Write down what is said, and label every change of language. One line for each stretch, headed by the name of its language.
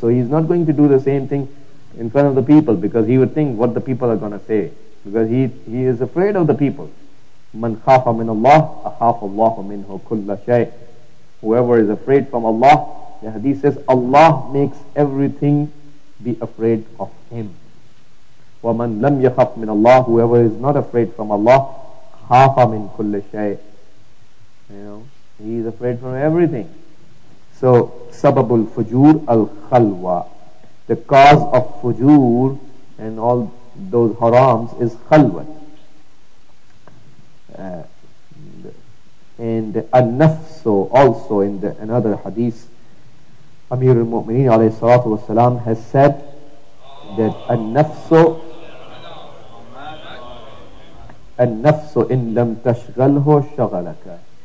English: So he's not going to do the same thing in front of the people, because he would think what the people are going to say, because he is afraid of the people.
Arabic: Man khafa min Allah, akhafa Allah minhu kulla shay.
English: Whoever is afraid from Allah, the hadith says Allah makes everything be afraid of him.
Arabic: وَمَنْ لَمْ يَخَفْ مِنَ اللَّهِ,
English: whoever is not afraid from Allah,
Arabic: خَافَ مِنْ كُلِّ شَيْءٍ.
English: He is afraid from everything. So,
Arabic: sababul fujur al-khalwa.
English: The cause of fujur and all those harams is khalwat. And an-nafsu, also in another hadith, Amir al-Mu'mineen alayhi salatu wasalam has said that
Arabic: an-nafsu in lam tashghalhu shaghalaka.